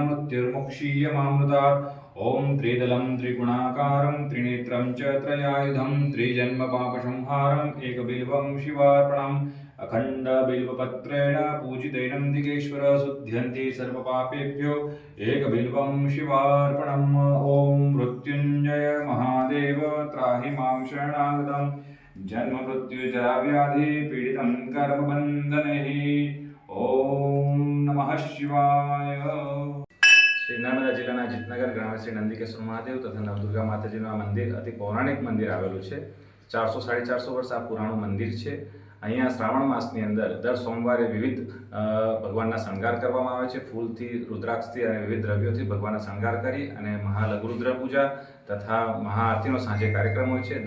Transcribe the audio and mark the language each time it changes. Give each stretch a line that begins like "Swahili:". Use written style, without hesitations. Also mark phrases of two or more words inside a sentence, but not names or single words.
Sanskrit: मृत्युर्मुक्षीयमामृतात् ओम त्रिदलं त्रिगुणाकारं त्रिनेत्रं च त्रयायुधं त्रिजन्म पापसंहारम् एकबिल्वं शिवार्पणम् अखंड बिल्वपत्रेण पूजितेन नंदिकेश्वर शुद्ध्यन्ति सर्वपापेभ्यो एक बिल्वं शिवार्पणम् ओम मृत्युंजय महादेव त्राहि मां शरणागतं जन्म मृत्यु जरा व्याधि पीडितं कर्म बन्धनैः ओम नमः शिवाय।
Gujarati: श्री नर्मदा जिल्लाના જીતનગર ગ્રામે શ્રી નંદીકેશ્વર મહાદેવ તથા નવદુર્ગા માતાજીનું આ મંદિર અતિ પૌરાણિક મંદિર આવેલું છે। 400-450 વર્ષ આ પુરાણું મંદિર છે। અહીંયા શ્રાવણ માસની અંદર દર સોમવારે વિવિધ ભગવાનના શણગાર કરવામાં આવે છે। ફૂલથી, રુદ્રાક્ષથી અને વિવિધ દ્રવ્યોથી ભગવાનના શણગાર કરી અને મહાલઘુરુદ્ર પૂજા તથા મહાઆરતીનો સાંજે કાર્યક્રમ હોય છે।